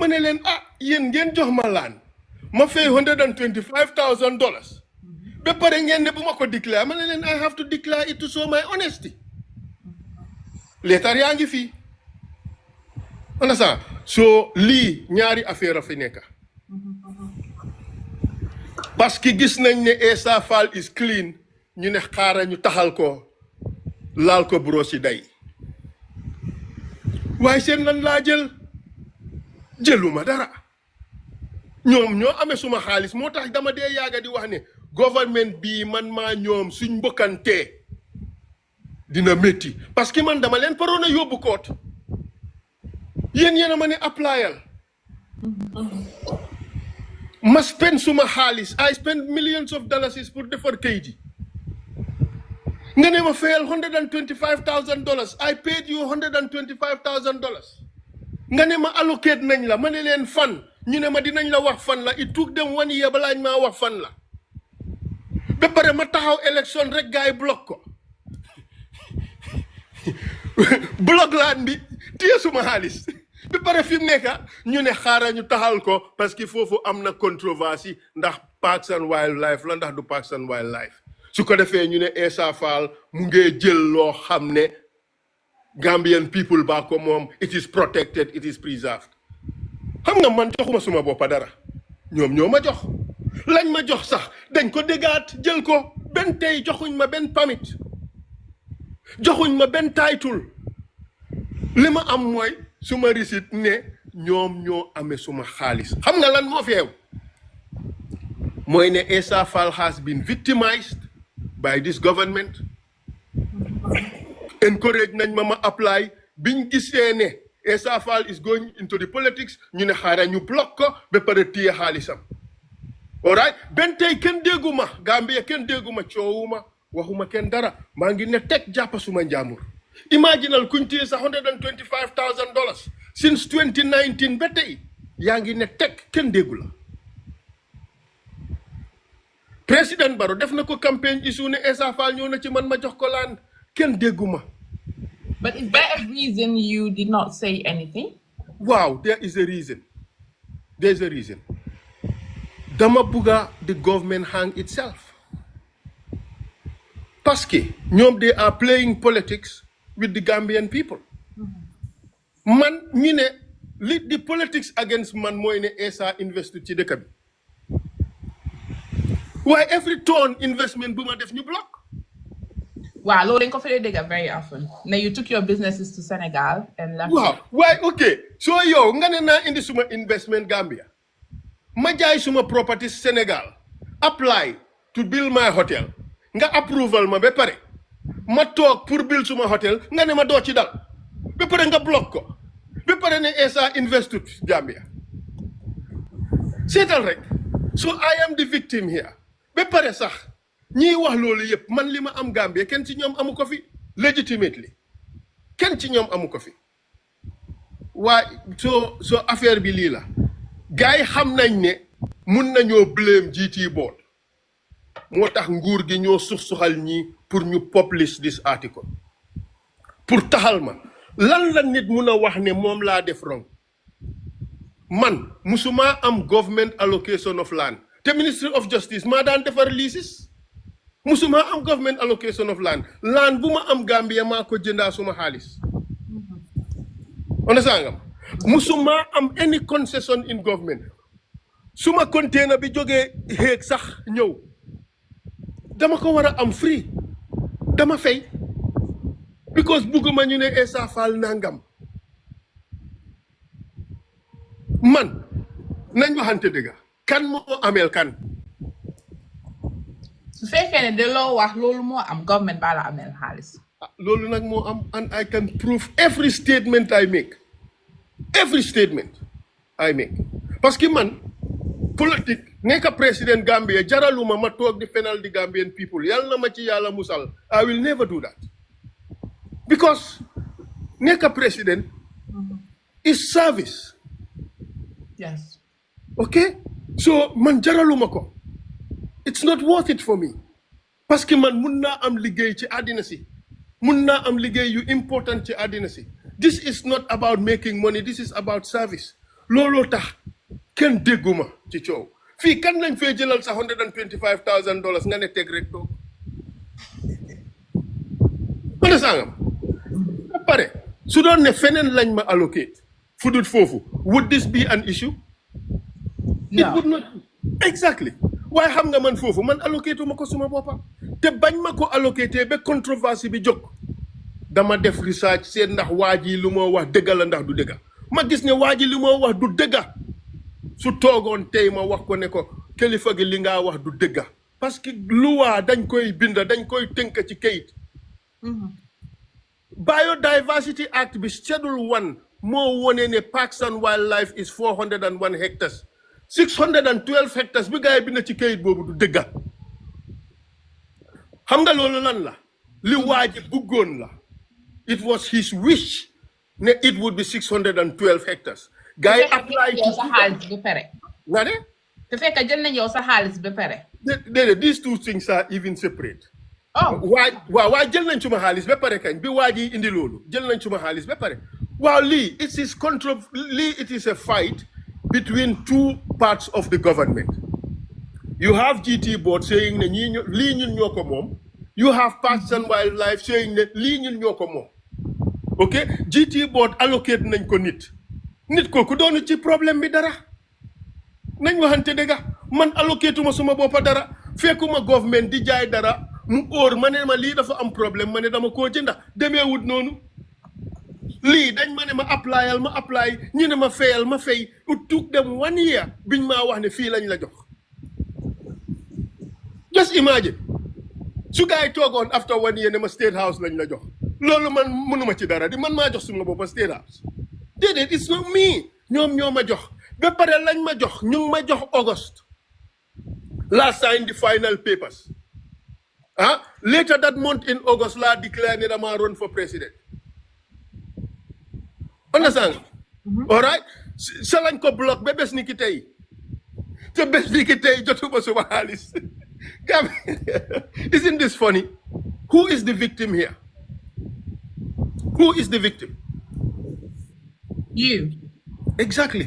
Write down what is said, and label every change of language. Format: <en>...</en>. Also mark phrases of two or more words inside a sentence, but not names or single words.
<wo>ne leen yéen ngeen jox ma laan ma fay $125,000 ba pare ngeen ne bu ma ko declare ma ne leen</wo> <en>I have to declare it to show my honesty</en> <wo>leetar yaa ngi fii understand so lii ñaari affaire a fi nekk</wo> <fr>parce que</fr> <wo>gis nañ ne Essa Faal</wo> <en>is clean</en> <wo>ñu ne xaaral ñu taxal ko laal ko brosi day waaye seen lan laa jëluma dara ñoom ñoo amee suma xaalis moo tax dama dee yaaga di wax ne government bii man maa ñoom suñ mbokkantee dina métti</wo> <fr>parce que</fr> <wo>man dama leen paroon a yóbbu koot yéen a ma ne applyal ma spend suma xaalis</wo> <en>I spend millions of dollars</en> <wo>pour defar kayit yi nga ne ma fayal $125,000</wo> <en>I paid you $125,000</en> <wo>nga ne ma allocate nañ la ma ne leen fan ñu ne ma dinañ la wax fan la</wo> <en>it took them 1 year</en> <wo>balaa ñu maa wax fan la ba pare ma taxaw élection rek gaay block ko block laan bi téye suma xaalis ba pare fi mu nekk ñu ne xaaral ñu taxal ko</wo> <fr>parce que</fr> <wo>foofu am na controversie ndax Parks and Wildlife la ndax du Parks and Wildlife su ko defee ñu ne Essa Faal mu ngee jël loo xam ne</wo> <en>Gambian people</en> <wo>ba ko moom</wo> <en>it is protected it is preserved</en> <wo>xam nga man joxuma suma boppa dara ñoom ñoo ma jox lañ ma jox sax dañ ko déggaat jël ko benn tey joxuñ ma benn permit joxuñ ma benn title li ma am mooy suma receipt ne ñoom ñoo amee suma xaalis xam nga lan moo fi xew mooy ne Essa Faal has been</wo> <en>victimized by this government encourage</en> <wo>nañ ma</wo> <en>apply</en> <wo>biñ gisee ne</wo> <en>Essa Faal is going into the politics</en> <wo>ñu ne xaaral ñu block ko ba pare téye xaalisam</wo> <en>all right</en> <wo>benn tey kenn dégguma Gambia kenn dégguma coowuma waxuma kenn dara maa ngi ne teg jàppa suma njaamur imaginal kuñ téye sa $125,000 since 2019 ba tey yaa ngi ne teg kenn déggu la président Barrow def na ko campagne issue ne Essa Faal ñëw na ci man ma jox ko laan kenn dégguma.</wo> <en>But is there a reason you did not say anything? Wow, there is a reason. There's a reason.</en> <wo>Dama buga</wo> <en>the government hang itself.</en> <fr>Parce que</fr> <en>ñoom they are playing politics with the Gambian people.</en> <wo>Man ñu ne li</wo> <en>the politics against</en> <wo>man mooy ne Essa investu ci dëkk bi.</wo> <en>Why every</en> <wo>ton investment bu ma def ñu block? Wow, loolu dañ ko fi dégg</wo> <en>very often. Now you took your businesses to Senegal and left. Wow, why okay.</en> <wo>So yow nga ne naa indi suma investment Gambia. Ma jaay suma</wo> <en>property Senegal. Apply to build my hotel.</en> <wo>Nga approval ma ba pare. Ma toog pour build suma hotel nga ne ma doo ci dal. Ba pare nga block ko. Ba pare ne Essa investu Gambia. Seetal rek.</wo> <en>So I am the victim here.</en> <wo>Ba pare sax ñi wax loolu yëpp man li ma am Gambia kenn ci ñoom amu ko fi legitimately kenn ci ñoom amu ko fi waaye so affaire bi lii la gars yi xam nañ ne mun nañoo blame GT board moo tax nguur gi ñoo suxal ñi pour ñu</wo> <en>publish this article</en> <wo>pour taxal ma lan la nit mun a wax ne moom laa def wrong man musuma am</wo> <en>government allocation of land</en> <wo>te Ministry of Justice maa daan defar leases musuma am</wo> <en>government allocation of land</en> <wo>bu ma am Gambia maa ko jëndaa suma xaalis understand nga musuma am</wo> <en>any concession in government</en> <wo>suma container bi jógee xeeg sax ñëw dama ko war a am free dama fay because bugguma ñu ne Essa Faal nangam man nañ waxante dëgga kan moo ameel kan su fekkee ne de loo wax loolu moo am government baa la ameel xaalis. loolu nag moo am</wo> <en>and I can prove every statement I make</en> <fr>parce que</fr> <wo>man politique nekk président Gambia jaraluma ma toog di fenal di</wo> <en>Gambian people</en> <wo>yàlla na ma ci yàlla musal</wo> <en>I will never do that because</en> <wo>nekk président</wo> <en>is service. Yes.</en> <wo>Okay, so man jaraluma ko.</wo> <en>It's not worth it for me.</en> <fr>Parce que</fr> <wo>man mun naa am liggéey ci àddina si. Mun naa am liggéey yu important ci àddina si.</wo> <en>This is not about making money, this is about service.</en> <wo>Looloo tax kenn dégguma ci coow. Fii kan lañ fee jëlal sa $125,000 nga ne teg rek toog. Mana sangam. Ba pare su doon ne feneen lañ ma allocate fudut foofu,</wo> <en>would this be an issue? It would not. Exactly.</en> <wo>Waaye xam nga man foofu man allocate ma ko suma boppa te bañ ma ko allocate ba controverse bi jóg dama def research seet ndax waa ji lu moo wax dëgga la ndax du dëgga ma gis ne waa ji lu moo wax du dëgga su toogoon tey ma wax ko ne ko kilifa gi li nga wax du dëgga parce que luwaa dañ koy binda dañ koy tënk ci kayit. Biodiversity Act bi Schedule 1 moo wone ne Parks and Wildlife is 401 hectares. 612 hectares bi gaay bi na ci kayit boobu du dëgga xam nga loolu lan la li waaji bëggoon la</wo> <en>it was his wish</en> <wo>ne</wo> <en>it would be 612 hectares</en> <wo>gaay apply ci sa xaalis ba pare nga ne te fekk jël nañ yow sa xaalis ba pare</wo> <en>these two things are even separate oh</en> <wo>waa jël nañ suma xaalis ba pare kañ bi waaji indi loolu jël nañ suma xaalis ba pare waaw lii</wo> <en>it is a fight between two parts of the government. You have GT board saying</en> <wo>ne lii ñun ñoo ko moom.</wo> <en>You have Parks and Wildlife saying</en> <wo>ne lii ñun ñoo ko moom. Okay? GT board allocate nañ ko nit. Nit kooku doonu ci problème bi dara. Nañ waxante dëgga man allocate ma suma boppa dara. Fekkuma government di jaay dara mu óor ma ne ma lii dafa am problème ma ne dama koo jënda demee wut noonu. lii dañ ma ne ma apply ñu ne ma fayal ma fay</wo> <en>it took them 1 year</en> <wo>biñ maa wax ne fii lañ la jox</wo> <en>just imagine</en> <wo>su gaa yi toogoon</wo> <en>after 1 year</en> <wo>ne ma State House lañ la jox loolu man mënuma ci dara di man maa jox suma boppa State House déedéet</wo> <en>it's not me</en> <wo>ñoom ñoo ma jox ba pare lañ ma jox ñu ngi ma jox</wo> <en>August last signed the final papers later that month in August</en> <wo>laa declare ne dama</wo> <en>run for president. Understand? All right?</en> <wo>Sa lañ ko block ba bés ni ki tey te bés ni ki tey jotuma suma xaalis.</wo> <en>Isn't this funny? Who is the victim here? Who is the victim? You. Exactly.</en>